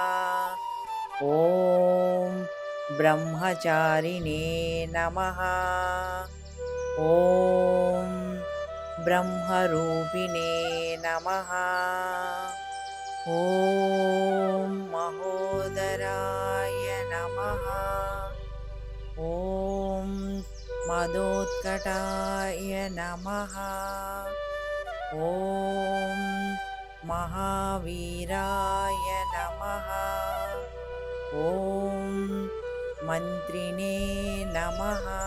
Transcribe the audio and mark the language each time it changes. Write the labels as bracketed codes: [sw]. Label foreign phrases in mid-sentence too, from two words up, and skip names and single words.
[sa] ఓం బ్రహ్మచారిణే నమః. ఓం బ్రహ్మరూపిణే నమః. ఓం మహోదరాయ నమః. ॐ मदोत्कटाय नमः। ॐ महावीराय नमः। ॐ मन्त्रिणे नमः।